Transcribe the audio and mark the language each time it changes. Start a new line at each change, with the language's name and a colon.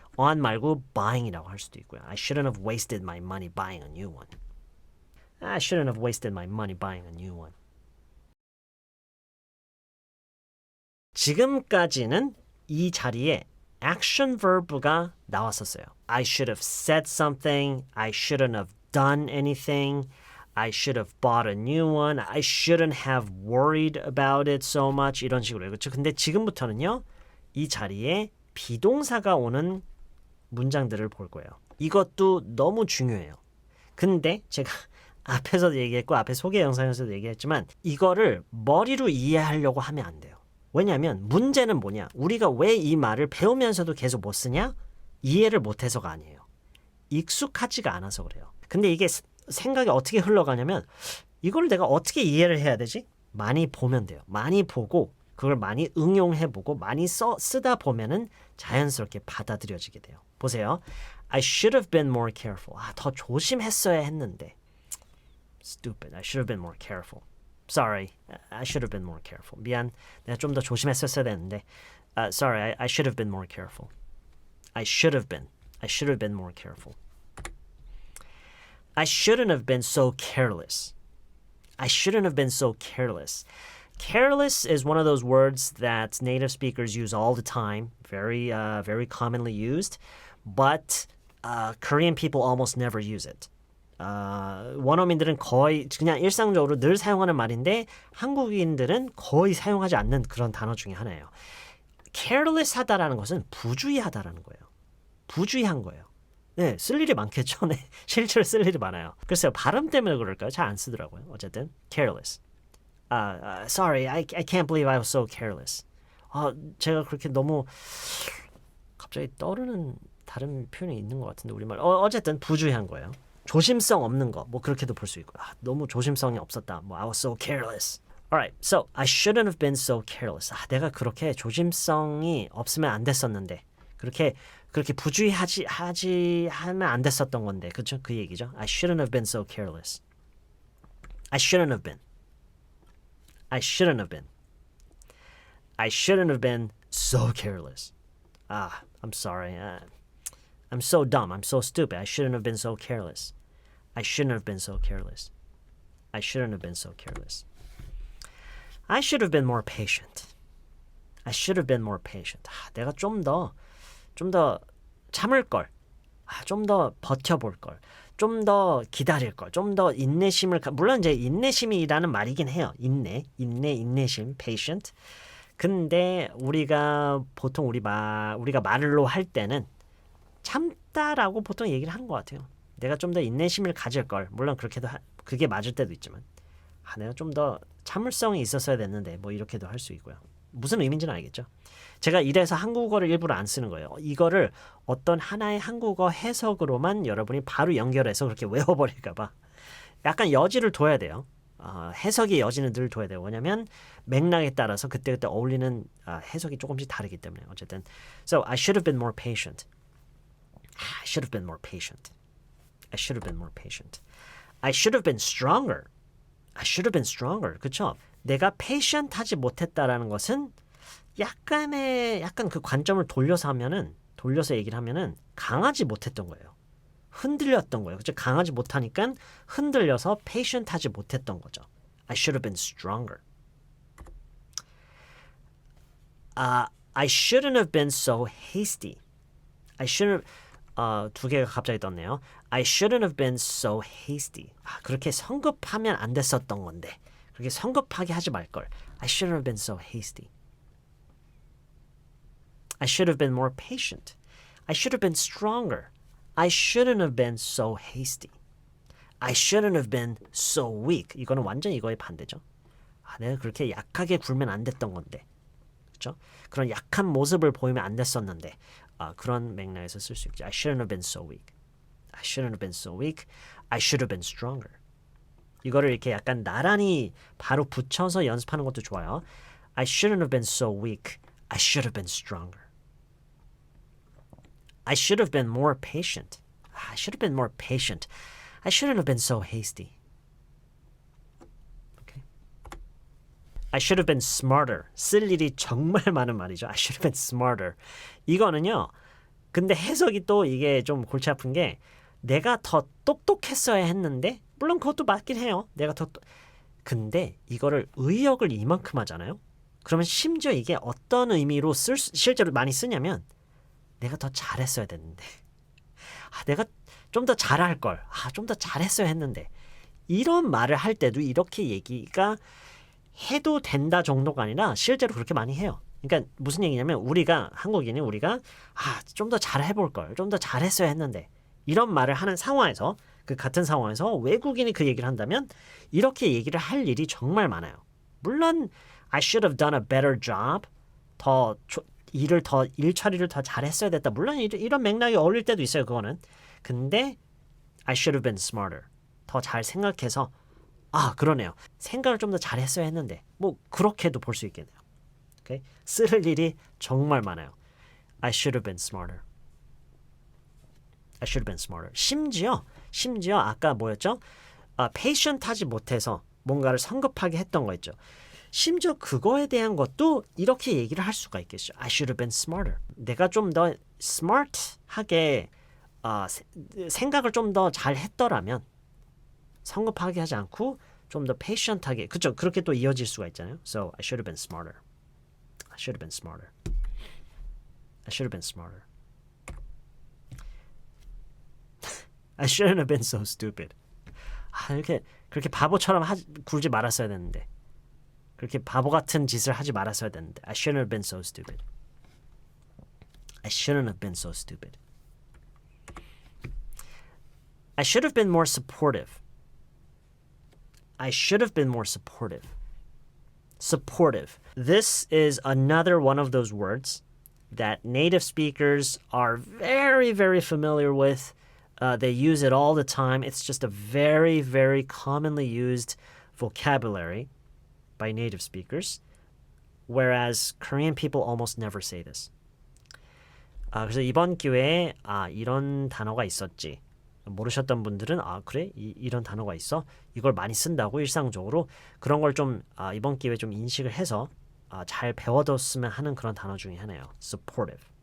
Korean: on 말고 buying이라고 할 수도 있고요.
English: I shouldn't have wasted my money buying a new one. I shouldn't have wasted my money buying a new one.
Korean: 지금까지는 이 자리에 action verb가 나왔었어요.
English: I should have said something. I shouldn't have done anything. I should have bought a new one. I shouldn't have worried about it so much.
Korean: 이런 식으로. 그렇죠? 근데 지금부터는요. 이 자리에 비동사가 오는 문장들을 볼 거예요. 이것도 너무 중요해요. 근데 제가 앞에서도 얘기했고 앞에 소개 영상에서도 얘기했지만 이거를 머리로 이해하려고 하면 안 돼요. 왜냐하면 문제는 뭐냐? 우리가 왜 이 말을 배우면서도 계속 못 쓰냐? 이해를 못해서가 아니에요. 익숙하지가 않아서 그래요. 근데 이게 생각이 어떻게 흘러가냐면 이걸 내가 어떻게 이해를 해야 되지? 많이 보면 돼요. 많이 보고 그걸 많이 응용해보고 많이 쓰다 보면은 자연스럽게 받아들여지게 돼요. 보세요.
English: I should have been more careful.
Korean: 더 조심했어야 했는데.
English: Stupid. I should have been more careful. Sorry. I should have been more careful.
Korean: 미안. 내가 좀 더 조심했었어야 되는데.
English: Sorry. I should have been more careful. I should have been. I should have been more careful. I shouldn't have been so careless. I shouldn't have been so careless. Careless is one of those words that native speakers use all the time, very commonly used, but Korean people almost never use it.
Korean: 원어민들은 거의 그냥 일상적으로 늘 사용하는 말인데 한국인들은 거의 사용하지 않는 그런 단어 중에 하나예요. careless 하다라는 것은 부주의하다라는 거예요. 부주의한 거예요. 네, 쓸 일이 많겠죠. 네, 실제로 쓸 일이 많아요. 글쎄요, 발음 때문에 그럴까요? 잘 안 쓰더라고요. 어쨌든
English: careless. Sorry, I can't believe I was so careless.
Korean: 제가 그렇게 너무 갑자기 떠오르는 다른 표현이 있는 것 같은데 우리말. 어쨌든 부주의한 거예요. 조심성 없는 거, 뭐 그렇게도 볼 수 있고. 너무 조심성이 없었다. 뭐
English: I was so careless. Alright, so I shouldn't have been so careless.
Korean: 내가 그렇게 조심성이 없으면 안 됐었는데, 그렇게 하면 안 됐었던 건데, 그렇죠? 그 얘기죠.
English: I shouldn't have been so careless. I shouldn't have been. I shouldn't have been. I shouldn't have been so careless. I'm sorry. I'm so dumb. I'm so stupid. I shouldn't have been so careless. I shouldn't have been so careless. I shouldn't have been so careless. I should have been more patient. I should have been more patient.
Korean: 내가 좀 더 참을 걸. 좀 더 버텨볼 걸. 좀 더 기다릴 걸. 좀 더 인내심을 물론 이제 인내심이라는 말이긴 해요. 인내심, patient. 근데 우리가 보통 우리가 말로 할 때는 참다라고 보통 얘기를 하는 것 같아요. 내가 좀 더 인내심을 가질 걸. 물론 그게 맞을 때도 있지만 내가 좀 더 참을성이 있었어야 됐는데 뭐 이렇게도 할 수 있고요. 무슨 의미인지는 알겠죠? 제가 이래서 한국어를 일부러 안 쓰는 거예요. 이거를 어떤 하나의 한국어 해석으로만 여러분이 바로 연결해서 그렇게 외워버릴까 봐. 약간 여지를 둬야 돼요. 해석의 여지는 늘 둬야 돼요. 왜냐하면 맥락에 따라서 그때그때 어울리는 해석이 조금씩 다르기 때문에. 어쨌든
English: So I should have been more patient. I should have been more patient. I should have been more patient. I should have been stronger. I should have been stronger.
Korean: 그렇죠? 내가 patient 하지 못했다라는 것은 약간 그 관점을 돌려서 얘기를 하면은 강하지 못했던 거예요. 흔들렸던 거예요. 그렇죠? 강하지 못하니까 흔들려서 patient 하지 못했던 거죠.
English: I should have been stronger. I shouldn't have been so hasty. I shouldn't
Korean: 두 개가 갑자기 떴네요.
English: I shouldn't have been so hasty.
Korean: 그렇게 성급하면 안 됐었던 건데. 그렇게 성급하게 하지 말걸.
English: I shouldn't have been so hasty. I should have been more patient. I should have been stronger. I shouldn't have been so hasty. I shouldn't have been so weak.
Korean: 이거는 완전 이거의 반대죠. 내가 그렇게 약하게 굴면 안 됐던 건데. 그렇죠? 그런 약한 모습을 보이면 안 됐었는데. 그런 맥락에서 쓸 수 있죠.
English: I shouldn't have been so weak. I shouldn't have been so weak. I should have been stronger.
Korean: 이거를 이렇게 약간 나란히 바로 붙여서 연습하는 것도 좋아요.
English: I shouldn't have been so weak. I should have been stronger. I should have been more patient. I should have been more patient. I shouldn't have been so hasty. Okay. I should have been smarter.
Korean: 쓸 일이 정말 많은 말이죠.
English: I should have been smarter.
Korean: 이거는요. 근데 해석이 또 이게 좀 골치 아픈 게 내가 더 똑똑했어야 했는데 물론 그것도 맞긴 해요. 근데 이거를 의역을 이만큼 하잖아요. 그러면 심지어 이게 어떤 의미로 실제로 많이 쓰냐면 내가 더 잘했어야 됐는데. 내가 좀 더 잘할 걸. 좀 더 잘했어야 했는데. 이런 말을 할 때도 이렇게 얘기가 해도 된다 정도가 아니라 실제로 그렇게 많이 해요. 그러니까 무슨 얘기냐면 우리가 한국인이 우리가 좀 더 잘해볼 걸. 좀 더 잘했어야 했는데. 이런 말을 하는 상황에서 그 같은 상황에서 외국인이 그 얘기를 한다면 이렇게 얘기를 할 일이 정말 많아요. 물론
English: I should have done a better job.
Korean: 일 처리를 더 잘했어야 됐다. 물론 이런 맥락이 어울릴 때도 있어요. 그거는. 근데
English: I should have been smarter.
Korean: 더 잘 생각해서 그러네요. 생각을 좀 더 잘했어야 했는데 뭐 그렇게도 볼 수 있겠네요. 오케이? 쓸 일이 정말 많아요.
English: I should have been smarter. I should have been smarter.
Korean: 심지어 아까 뭐였죠? patient하지 못해서 뭔가를 성급하게 했던 거 있죠. 심지어 그거에 대한 것도 이렇게 얘기를 할 수가 있겠죠.
English: I should have been smarter.
Korean: 내가 좀 더 smart하게 생각을 좀 더 잘 했더라면 성급하게 하지 않고 좀 더 patient하게 그렇죠. 그렇게 또 이어질 수가 있잖아요.
English: So I should have been smarter. I should have been smarter. I should have been smarter. I shouldn't have been so stupid. 그렇게 바보처럼 굴지 말았어야 됐는데. 그렇게 바보 같은 짓을 하지 말았어야 됐는데. I shouldn't have been so stupid. I shouldn't have been so stupid. I should have been more supportive. I should have been more supportive. Supportive. This is another one of those words that native speakers are very, very familiar with. They use it all the time. It's just a very, very commonly used vocabulary by native speakers, whereas Korean people almost never say this.
Korean: 그래서 이번 기회에 이런 단어가 있었지. 모르셨던 분들은 그래? 이런 단어가 있어? 이걸 많이 쓴다고 일상적으로 그런 걸 좀 이번 기회에 좀 인식을 해서 잘 배워뒀으면 하는 그런 단어 중에 하나예요.
English: supportive.